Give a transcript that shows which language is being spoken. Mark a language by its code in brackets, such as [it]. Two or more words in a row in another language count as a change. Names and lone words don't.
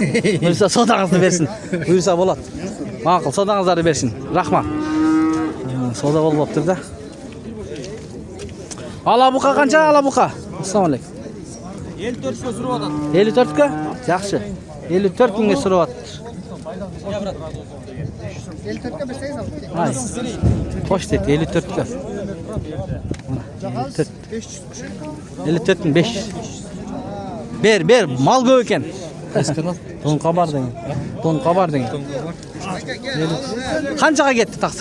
[uz] Buyursa savdangizni bersin. Buyursa bo'ladi. Ma'qul, savdangizlarni bersin. Rahmat. Savdo bo'lyapti-da. Alabuqa qancha alabuqa? [ar] Assalomu alaykum. [uz] 54 ga surib atadi. 54 ga? Yaxshi. 54 mingga so'rayapti. [tr] 54'e bir sayı aldık. [uz] Hay. Xo'sh dedi 54 ga. 54 ming 500. Ber, mal ko'p ekan. Don Xabar degan. Don Xabar degan. Qanchaga ketdi taqsir?